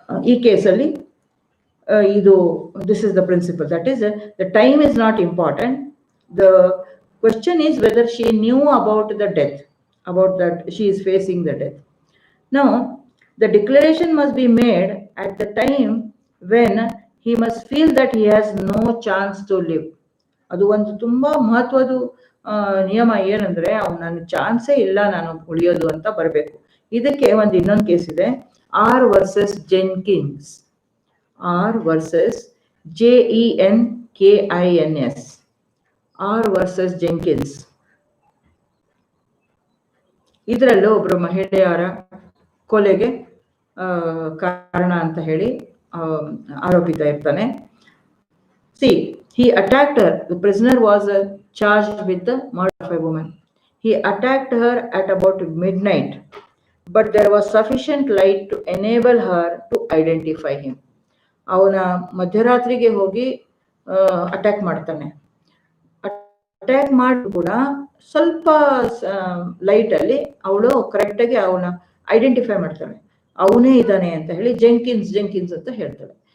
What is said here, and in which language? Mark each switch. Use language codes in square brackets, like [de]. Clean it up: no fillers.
[kn] ಈ ಕೇಸಲ್ಲಿ ಇದು [en] This is the principle, that is the time is not important. The question is whether she knew about the death, about that she is facing the death. Now the declaration must be made at the time when he must feel that he has no chance to live. [kn] ಅದು ಒಂದು ತುಂಬಾ ಮಹತ್ವದ ನಿಯಮ ಏನಂದ್ರೆ ನನ್ನ ಚಾನ್ಸೇ ಇಲ್ಲ ನಾನು ಉಳಿಯೋದು ಅಂತ ಬರಬೇಕು. ಇದಕ್ಕೆ ಒಂದು ಇನ್ನೊಂದು ಕೇಸ್ ಇದೆ, R versus ಜೆನ್ಕಿನ್ಸ್. R versus JENKINS, R versus ಜೆನ್ಕಿನ್ಸ್. ಇದರಲ್ಲೂ ಒಬ್ರು ಮಹಿಳೆಯರ ಕೊಲೆಗೆ ಕಾರಣ ಅಂತ ಹೇಳಿ ಆರೋಪಿತ ಇರ್ತಾನೆ. [en] See, he attacked her. The prisoner was charged with the murder of a woman. He attacked her at about midnight, but there was sufficient light to enable her to identify him. [kn] ಅವನ ಮಧ್ಯರಾತ್ರಿಗೆ ಹೋಗಿ attack ಮಾಡ್ತಾನೆ. Attack ಮಾಡಿ ಕೂಡ ಸ್ವಲ್ಪ light ಅಲ್ಲಿ ಅವಳು correct ಆಗಿ ಅವನ ಐಡೆಂಟಿಫೈ ಮಾಡ್ತಾಳೆ, ಅವನೇ ಇದ್ದಾನೆ ಅಂತ ಹೇಳಿ. ಜೆಂಕಿನ್ಸ್ ಅಂತ ಹೇಳ್ತಾಳೆ.